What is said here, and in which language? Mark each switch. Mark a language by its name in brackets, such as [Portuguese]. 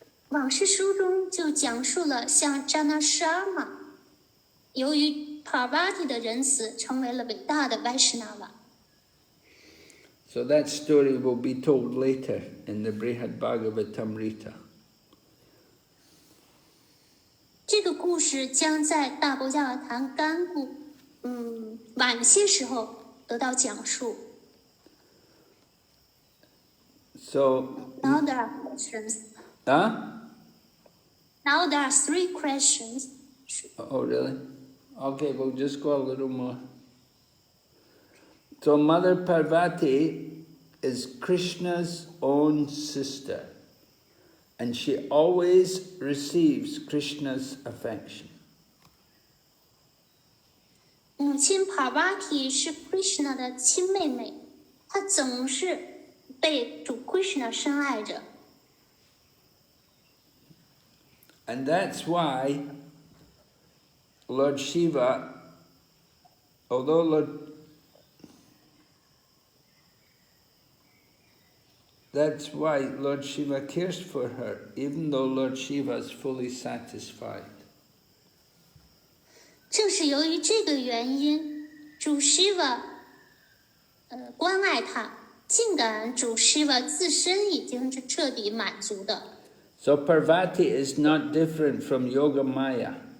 [Chinese] 往事书中就讲述了像 Jana Sharma 由于 Parvati 的仁慈成为了伟大的 Vaishnava。 [English] So that story will be told later in the Brhad Bhagavatamrta. [Chinese] 这个故事将在大伯加尔坛干故晚些时候得到讲述。 [English] So, Now there are questions. Now there are 3 questions. Oh, really? Okay, we'll just go a little more. So Mother Parvati is Krishna's own sister, and she always receives Krishna's affection. [Chinese] 母亲 Parvati 是 Krishna 的亲妹妹，她总是被主 Krishna 深爱着。 [English] And that's why Lord Shiva, that's why Lord Shiva cares for her, even though Lord Shiva is fully satisfied. [Chinese] 正是由于这个原因，主 Shiva 关爱她，尽管主 Shiva 自身已经是彻底满足的。 [English] So Parvati is not different from Yoga Maya.